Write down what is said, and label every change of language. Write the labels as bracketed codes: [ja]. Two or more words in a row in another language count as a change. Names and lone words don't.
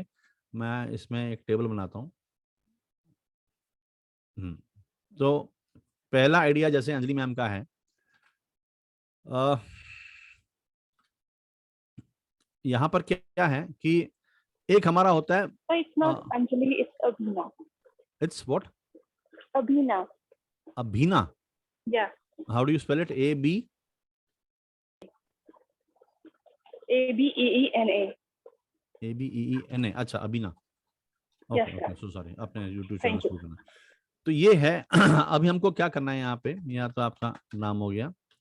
[hi] मैं इसमें एक टेबल बनाता हूँ। तो पहला आइडिया जैसे अंजलि मैम का है, यहाँ पर क्या है कि एक हमारा होता है, [en] it's not Anjali, it's Abhina. It's what? Abhina. Abhina? Yeah. How do you spell it? A-B? A-B-E-E-N-A. A-B-E-E-N-A. [hi] अच्छा, अबीना। [en] Yes, okay, so sorry, [hi] अपने [en] YouTube channel Thank you. [hi] शुरू करना। तो ये है अभी हमको क्या करना है यहाँ पे, या तो आपका नाम हो गया